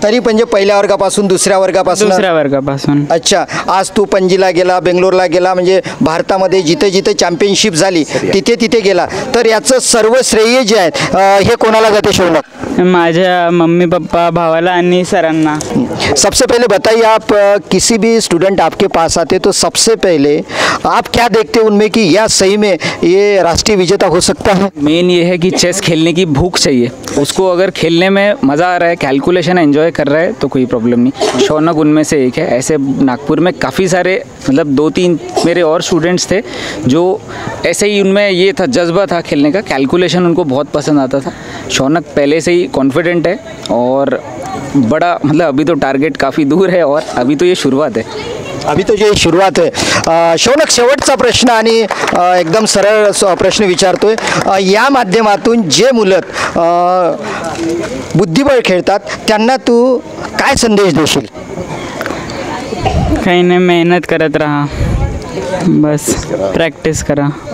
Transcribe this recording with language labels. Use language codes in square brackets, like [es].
[mr] तरी म्हणजे पहिल्या वर्गापासून दुसऱ्या वर्गापासून? अच्छा, आज तू पणजीला गेला, बेंगलोरला गेला, म्हणजे भारतामध्ये जिथे जिथे चॅम्पियनशिप झाली तिथे तिथे गेला, तर याचं सर्व श्रेय जे आहे हे कोणाला जाते शौनक? माझ्या मम्मी पप्पा, भावाला आणि सरांना। [hi] सबसे पहले बताइए, आप किसी भी स्टूडेंट आपके पास आते तो सबसे पहले आप क्या देखते हैं उनमें कि यह सही में ये राष्ट्रीय विजेता हो सकता है? मेन ये है कि चेस खेलने की भूख चाहिए उसको, अगर खेलने में मज़ा आ रहा है, कैलकुलेशन एंजॉय कर रहा है तो कोई प्रॉब्लम नहीं। शौनक उनमें से एक है। ऐसे नागपुर में काफ़ी सारे, मतलब 2-3 मेरे और स्टूडेंट्स थे जो ऐसे ही, उनमें ये था, जज्बा था खेलने का, कैलकुलेशन उनको बहुत पसंद आता था। शौनक पहले से ही कॉन्फिडेंट है और बड़ा, मतलब अभी तो टारगेट काफ़ी दूर है और अभी तो ये शुरुआत है। अभी तो ये शुरुआत है। [mr] शौनक, शेवटचा प्रश्न आणि एकदम सरळ प्रश्न विचारतोय, या माध्यमातून जे मुलं बुद्धिबळ खेळतात त्यांना तू काय संदेश देशील? काही नाही, मेहनत करत राहा, बस प्रॅक्टिस करा,